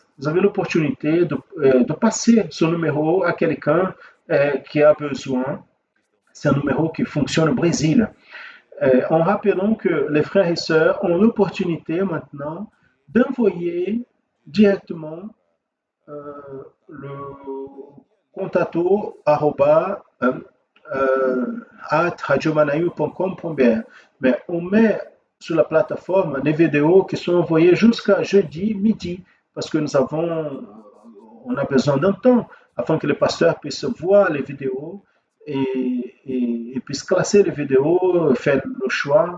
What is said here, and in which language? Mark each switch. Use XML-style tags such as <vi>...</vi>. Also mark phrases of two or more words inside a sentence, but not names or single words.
<fr>Vous avez l'opportunité de passer ce numéro à quelqu'un qui a besoin. C'est un numéro qui fonctionne au Brésil. En rappelant que les frères et sœurs ont l'opportunité maintenant d'envoyer directement le contato at radiomanaïu.com.br. Mais on met sur la plateforme les vidéos qui sont envoyées jusqu'à jeudi midi parce que on a besoin d'un temps afin que les pasteurs puissent voir les vidéos et puissent classer les vidéos, faire le choix.</fr>